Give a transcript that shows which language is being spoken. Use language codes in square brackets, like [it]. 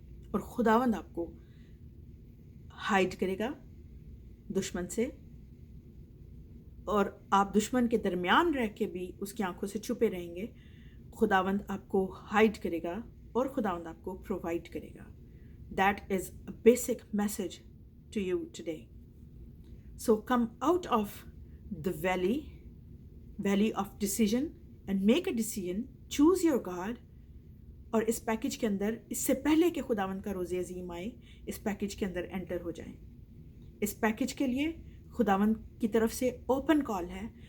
[ur] اور خداوند آپ کو ہائڈ کرے گا دشمن سے، اور آپ دشمن کے درمیان رہ کے بھی اس کی آنکھوں سے چھپے رہیں گے. خداوند آپ کو ہائڈ کرے گا، اور خداوند آپ کو پرووائڈ کرے گا. [en] That is a basic message to you today. So come out of the valley of decision and make a decision. Choose your God. [ur] اور اس پیکج کے اندر، اس سے پہلے کہ خداوند کا روز عظیم آئے، اس پیکج کے اندر انٹر ہو جائیں. اس پیکج کے لیے خداوند کی طرف سے اوپن کال ہے.